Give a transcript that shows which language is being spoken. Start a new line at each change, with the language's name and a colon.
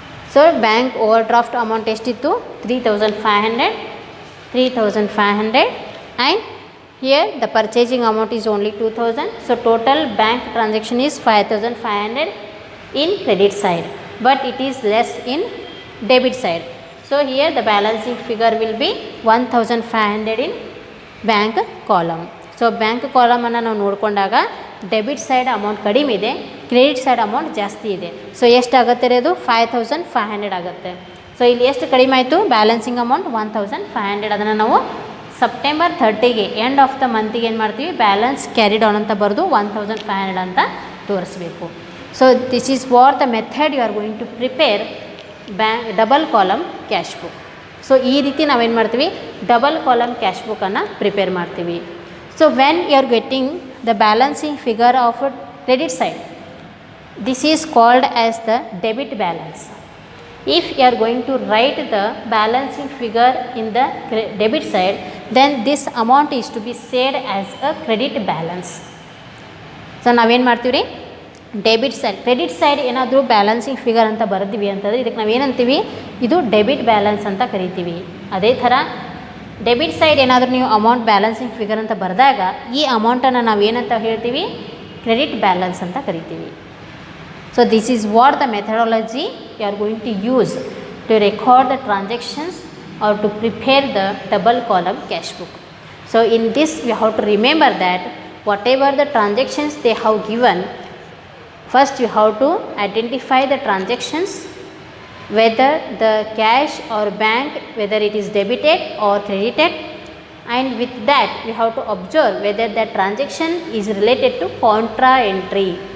English: So bank overdraft amount estitu 3,500 and here the purchasing amount is only 2,000. So total bank transaction is 5,500 in credit side, but it is less in debit side. So here the balancing figure will be 1,500 in bank column.
Kannada: So bank ಕಾಲಮನ್ನು ನಾವು ನೋಡಿಕೊಂಡಾಗ debit side amount ಕಡಿಮೆ ಇದೆ, credit side amount ಜಾಸ್ತಿ ಇದೆ. So ಎಷ್ಟಾಗುತ್ತೆ ರೀ ಅದು 5500 ಆಗುತ್ತೆ. So ಇಲ್ಲಿ ಎಷ್ಟು ಕಡಿಮೆ ಆಯಿತು, ಬ್ಯಾಲೆನ್ಸಿಂಗ್ ಅಮೌಂಟ್ 1500. ಅದನ್ನು ನಾವು ಸೆಪ್ಟೆಂಬರ್ 30ಗೆ ಎಂಡ್ ಆಫ್ ದ ಮಂತಿಗೆ ಏನು ಮಾಡ್ತೀವಿ, ಬ್ಯಾಲೆನ್ಸ್ ಕ್ಯಾರಿಡ್ ಆನ್ ಅಂತ ಬರೆದು 1500 ಅಂತ ತೋರಿಸ್ಬೇಕು.
English: So this is what the method you are going to prepare double column cash book.
Kannada: So ಈ ರೀತಿ ನಾವೇನು ಮಾಡ್ತೀವಿ, ಡಬಲ್ ಕಾಲಮ್ ಕ್ಯಾಶ್ ಬುಕ್ಕನ್ನು ಪ್ರಿಪೇರ್ ಮಾಡ್ತೀವಿ.
English: So when you are getting the balancing figure of credit side, this is called as the debit balance. If you are going to write the balancing figure in the debit side, then this amount is to be said as a credit balance.
Kannada: So ನಾವೇನು ಮಾಡ್ತೀವಿ ರೀ, debit side credit side ಏನಾದರೂ balancing figure ಅಂತ ಬರೆದಿವಿ ಅಂತಂದರೆ ಇದಕ್ಕೆ ನಾವೇನಂತೀವಿ, ಇದು debit balance ಅಂತ ಕರಿತೀವಿ. ಅದೇ ಥರ ಡೆಬಿಟ್ ಸೈಡ್ ಏನಾದರೂ ನೀವು ಅಮೌಂಟ್ ಬ್ಯಾಲೆನ್ಸಿಂಗ್ ಫಿಗರ್ ಅಂತ ಬರೆದಾಗ ಈ ಅಮೌಂಟನ್ನು ನಾವೇನಂತ ಹೇಳ್ತೀವಿ, ಕ್ರೆಡಿಟ್ ಬ್ಯಾಲೆನ್ಸ್ ಅಂತ ಕರಿತೀವಿ.
English: So this is what the methodology you are going to use to record the transactions or to prepare the double column cash book. So in this we have to remember that whatever the transactions they have given, first you have to identify the transactions, whether the cash or bank, whether it is debited or credited, and with that we have to observe whether that transaction is related to contra entry.